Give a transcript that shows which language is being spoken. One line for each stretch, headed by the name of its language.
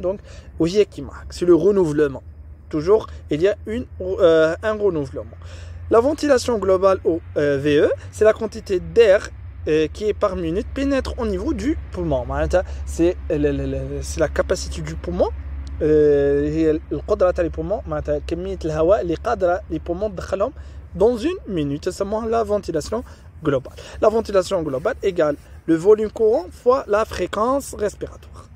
French: Donc c'est le renouvellement. Toujours il y a un renouvellement. La ventilation globale au VE, c'est la quantité d'air qui est par minute pénètre au niveau du poumon. C'est la capacité du poumon.
Arabic: القدرة تاع les poumons معناتها كمية الهواء اللي قادرة les poumons تدخلهم
French: dans une minute. C'est seulement la ventilation globale. La ventilation globale égale le volume courant fois la fréquence respiratoire.